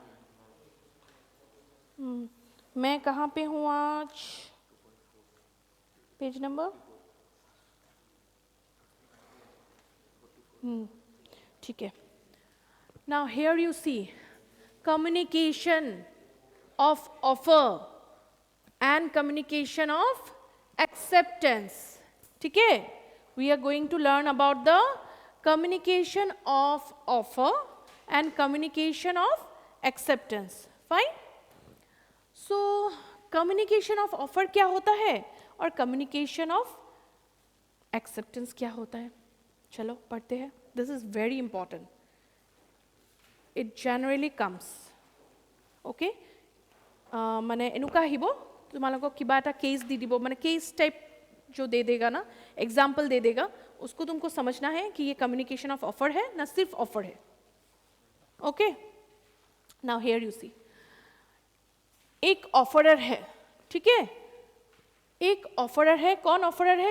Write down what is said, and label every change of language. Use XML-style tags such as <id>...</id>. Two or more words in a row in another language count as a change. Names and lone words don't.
<hi>मैं कहाँ पे हूँ आज पेज नंबर ठीक है.</hi> <en>now here you see communication of offer and communication of acceptance</en> <hi>ठीक है.</hi> <en>We are going to learn about the communication of offer and communication of acceptance. Fine. so communication of offer</en> <hi>क्या होता है और</hi> <en>communication of acceptance</en> <hi>क्या होता है. चलो पढ़ते हैं.</hi> <en>This is very important. It generally comes okay.</en> <as>মানে এনেকুৱা আহিব তোমালোকক কিবা এটা কেছ দি দিব মানে কেছ টাইপ</as> <hi>जो दे देगा ना, एग्जाम्पल दे देगा, उसको तुमको समझना है कि ये</hi> <en>communication of offer</en> <hi>है, ना सिर्फ ऑफर है.</hi> <en>okay, now here you see,</en> <hi>एक ऑफरर है, ठीक है, एक ऑफरर है. कौन ऑफरर है?</hi>